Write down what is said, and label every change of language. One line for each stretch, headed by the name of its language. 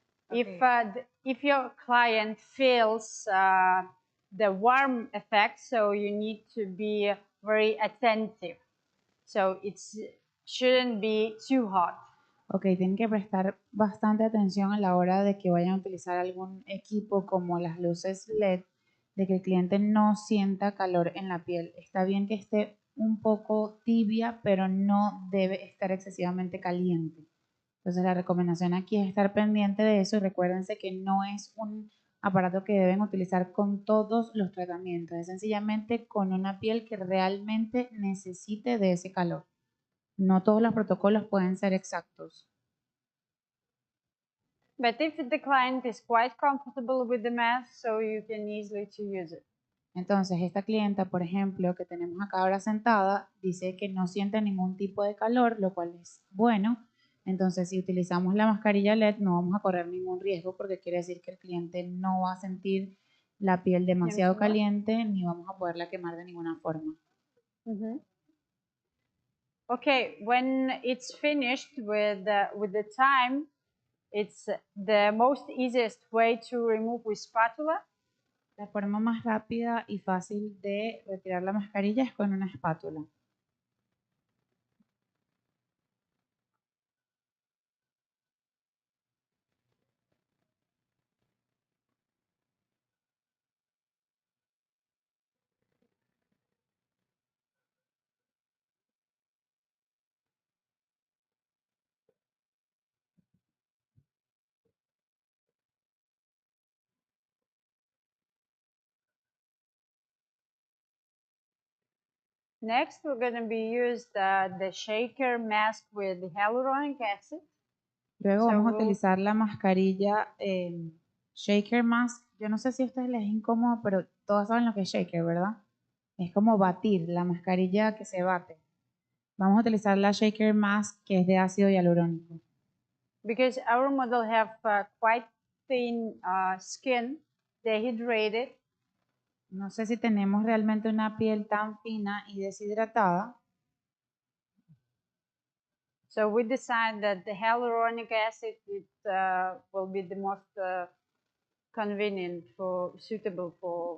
English: If your client feels the warm effect, so you need to be very attentive. So it shouldn't be too hot.
Spanish: Ok, tienen que prestar bastante atención a la hora de que vayan a utilizar algún equipo como las luces LED, de que el cliente no sienta calor en la piel. Está bien que esté un poco tibia, pero no debe estar excesivamente caliente. Entonces la recomendación aquí es estar pendiente de eso y recuérdense que no es un aparato que deben utilizar con todos los tratamientos, es sencillamente con una piel que realmente necesite de ese calor. No todos los protocolos pueden ser exactos.
English: But if the client is quite comfortable with the mask, so you can easily to use it.
Spanish: Entonces, esta clienta, por ejemplo, que tenemos acá ahora sentada, dice que no siente ningún tipo de calor, lo cual es bueno. Entonces, si utilizamos la mascarilla LED, no vamos a correr ningún riesgo porque quiere decir que el cliente no va a sentir la piel demasiado caliente ni vamos a poderla quemar de ninguna forma.
English: Okay, when it's finished with the time, it's the most easiest way to remove with spatula.
Spanish: La forma más rápida y fácil de retirar la mascarilla es con una espátula.
English: Next, we're going to be used the shaker mask with hyaluronic acid.
Spanish: Luego vamos a utilizar la mascarilla shaker mask. Yo no sé si a ustedes les es incómodo, pero todos saben lo que es shaker, ¿verdad? Es como batir, la mascarilla que se bate. Vamos a utilizar la shaker mask que es de ácido hialurónico.
English: Because our model have quite thin skin, dehydrated.
Spanish: No sé si tenemos realmente una piel tan fina y deshidratada.
English: So we decided that the hyaluronic acid will be the most convenient suitable for.